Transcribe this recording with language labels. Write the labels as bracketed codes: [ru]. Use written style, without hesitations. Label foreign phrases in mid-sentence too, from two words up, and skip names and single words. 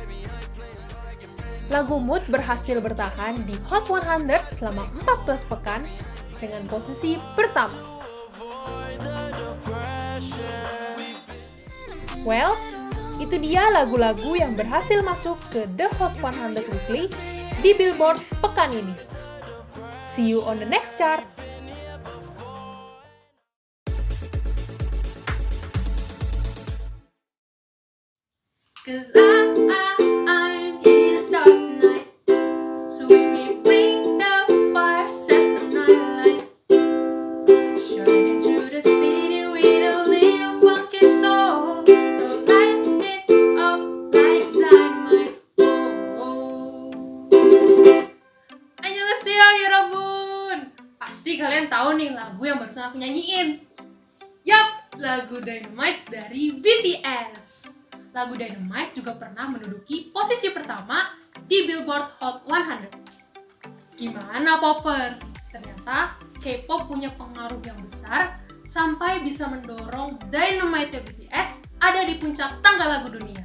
[id] Lagu Mood berhasil bertahan di Hot 100 selama 14 pekan dengan posisi pertama. Well, itu dia lagu-lagu yang berhasil masuk ke The Hot 100 Weekly di Billboard pekan ini. [en] See you on the next chart! Cause I'm in the stars tonight. So wish me bring the fire, set the night light. Shining through the city with a little funky soul. So light it up like dynamite. [ko] Oh. Annyeonghaseyo 여러분. [id] Pasti kalian tahu nih lagu yang barusan aku nyanyiin. Yap, lagu Dynamite dari BTS. Lagu Dynamite juga pernah menduduki posisi pertama di Billboard Hot 100. Gimana Poppers? Ternyata K-pop punya pengaruh yang besar sampai bisa mendorong Dynamite BTS ada di puncak tangga lagu dunia.